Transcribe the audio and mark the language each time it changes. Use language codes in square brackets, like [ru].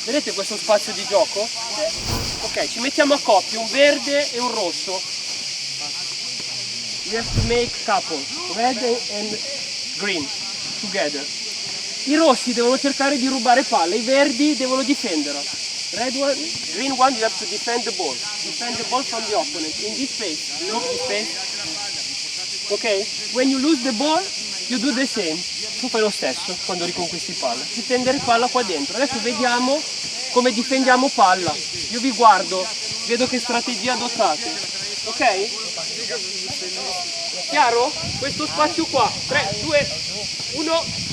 [it] Vedete questo spazio di gioco? Ok, ci mettiamo a coppie, un verde e un rosso. [en] We have to make couple, red and green, together. [it] I rossi devono cercare di rubare palle, i verdi devono difenderla. [en] Red one, green one, you have to defend the ball. Defend the ball from the opponent. In this space, look this space. Ok? When you lose the ball, you do the same. [it] Tu fai lo stesso quando riconquisti palla. Difendere palla qua dentro. Adesso vediamo come difendiamo palla. Io vi guardo, vedo che strategia adottate. Ok? Chiaro? Questo spazio qua. 3, 2, 1.